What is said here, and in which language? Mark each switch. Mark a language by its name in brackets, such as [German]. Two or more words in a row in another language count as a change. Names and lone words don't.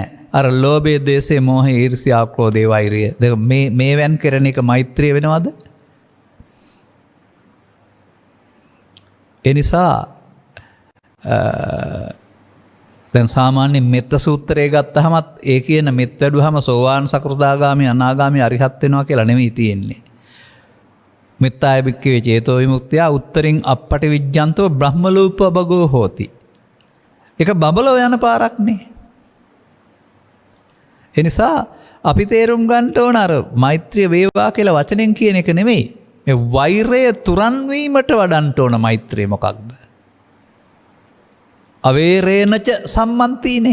[Sinhala] අර ලෝභය, ද්වේෂය, මෝහය, ඊර්ෂ්‍යා, ක්‍රෝධය, වෛරය මේවෙන් කරන එක මෛත්‍රිය වෙනවද? ඒ නිසා දැන් සාමාන්‍ය මෙත්ත සූත්‍රය ගත්තහමත් ඒ කියන මෙත් වැඩුවහම සෝවාන් සකෘදාගාමි අනාගාමි අරිහත් වෙනවා කියලා නෙමෙයි තියෙන්නේ. [Pali] මෙත්තාය භික්ඛවේ චේතෝ විමුක්තිය උත්තරින් අප්පටි විජ්ජන්තෝ බ්‍රහ්මලෝක බගෝ හෝති. [Sinhala] ඒක බබලෝ යන පාරක් නේ. ඒ නිසා අපි තේරුම් ගන්න ඕන අර මෛත්‍රිය වේවා කියලා වචනෙන් කියන එක නෙමෙයි. මේ වෛරය තුරන් වීමට වඩන්න ඕන මෛත්‍රිය මොකක්ද? [Pali] අවේරේනච සම්මන්තිනේ.